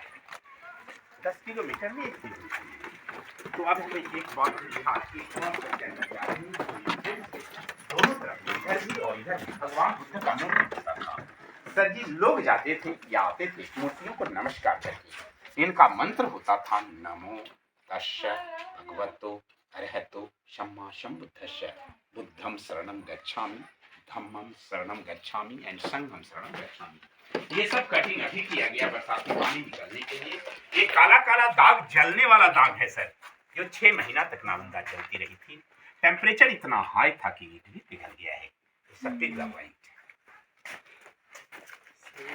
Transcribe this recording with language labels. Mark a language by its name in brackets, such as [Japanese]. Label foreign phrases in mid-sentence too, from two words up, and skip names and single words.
[Hindi] 10 किलोमीटर में एक चीज। तो अब हमें एक बात दोनों तरफ इधर भी और इधर भी भगवान बुद्ध का मूर्ति होता था। सर जी, लोग जाते थे या आते थे मूर्तियों को नमस्कार करके। इनका मंत्र होता था [Pali] नमो तस्य भगवतो अरहतो सम्मा सम्बुद्धस्य, बुद्धम शरणम गच्छामि, धम्मम शरणम गच्छामि एंड संघम शरणम गच्छामि। [Hindi] ये सब कटिंग अभी किया गया बरसाती पानी निकलने के लिए। ये काला काला दाग जलने वाला दाग है सर, जो 6 महीना तक नालंदा चलती रही थी। टेम्परेचर इतना हाई था कि ईट भी पिघल गया है। सब पिघला हुआ ईट।